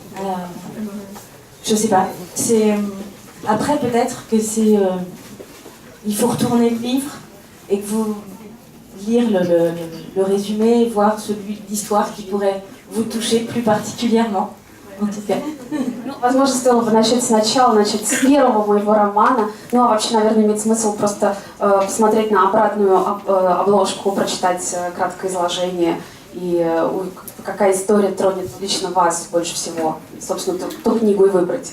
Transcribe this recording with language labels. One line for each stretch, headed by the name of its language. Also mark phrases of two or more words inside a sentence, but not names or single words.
French: Je sais pas. C'est après peut-être que c'est il faut retourner le livre et que vous lire le résumé, voir l'histoire qui pourrait vous toucher plus particulièrement. En tout cas.
Russian: Ну, возможно, стоило бы начать сначала, начать с первого моего романа. Ну, а вообще, наверное, имеет смысл просто посмотреть на обратную обложку, прочитать краткое изложение и какая история тронет лично вас больше всего. Собственно, ту книгу и выбрать.